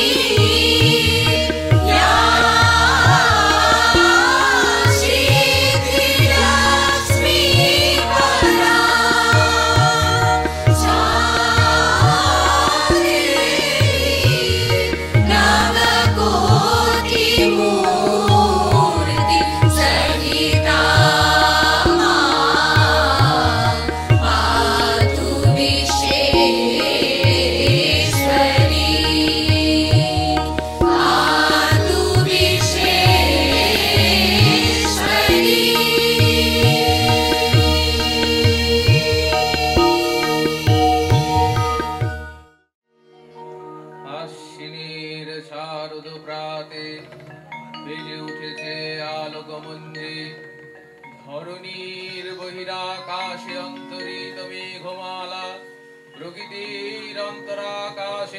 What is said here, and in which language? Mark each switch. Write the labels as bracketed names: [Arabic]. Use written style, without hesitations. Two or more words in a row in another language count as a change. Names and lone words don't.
[Sanskrit] या सिद्धि लक्ष्मी परा नवकोटि मूर्ति सहिता मा पातु विश्वेश्वरी पातु विश्वेश्वरी আশ্বিনীর শারদ প্রাতে বেজে উঠেছে আলোকমঞ্জে ধরণীর বহিরাকাশে অন্তরিত মেঘমালা প্রকৃতির অন্তরাকাশে